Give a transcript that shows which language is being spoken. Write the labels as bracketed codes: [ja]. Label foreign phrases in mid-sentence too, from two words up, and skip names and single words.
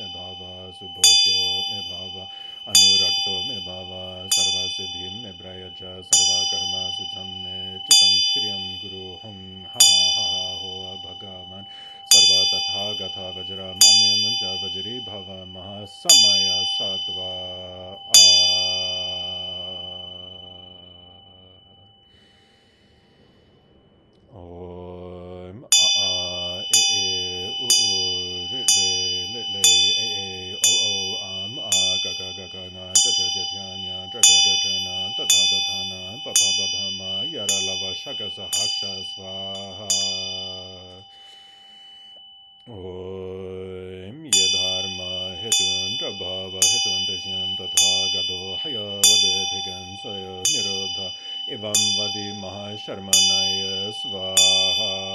[sa] Bhava Subhosho Me Bhava Anurakto Me Bhava Sarva Siddhi Me Brayaja Sarva Karma Sutam Me Chitam Shriyam Guru Hum Ha Ha Ha Ha Ho Bhagavan Sarva Tatha Gatha Vajra Mame Munja Vajri Bhava Mahasamaya Sattva Om a a e e u u re re le le e e o o a ga ga ga ga na cha cha cha cha nya cha cha cha cha na ta tha ta tha na pa pa pa pa ma yara lava shaka sahaksha swaha. Om Yedharma Hetun Prabhava Hetun Tashin Tatha Gado Haya Vade Thigan Soya Nirodha Evam Vadi Mahasharmanaya Svaha.